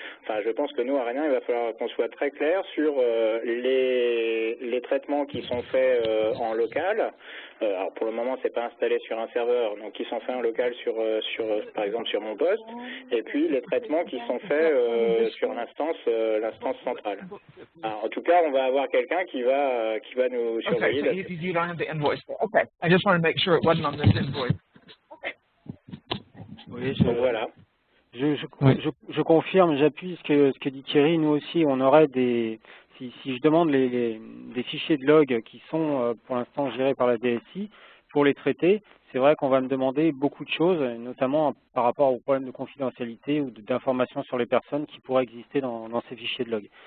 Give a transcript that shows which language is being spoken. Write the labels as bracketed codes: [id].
[fr] Enfin, je pense que nous, à Rennes, il va falloir qu'on soit très clair sur les traitements qui sont faits en local. Alors, pour le moment, c'est pas installé sur un serveur, donc qui sont faits en local par exemple, sur mon poste. Et puis, les traitements qui sont faits sur l'instance centrale. Alors, en tout cas, on va avoir quelqu'un qui va nous surveiller. [en] Okay, so you don't have the invoice. Okay, I just want to make sure it wasn't on this invoice. [fr] Oui, Donc voilà. je confirme, j'appuie ce que dit Thierry. Nous aussi, on aurait si je demande des fichiers de log qui sont pour l'instant gérés par la DSI, pour les traiter, c'est vrai qu'on va me demander beaucoup de choses, notamment par rapport aux problèmes de confidentialité ou d'informations sur les personnes qui pourraient exister dans ces fichiers de log.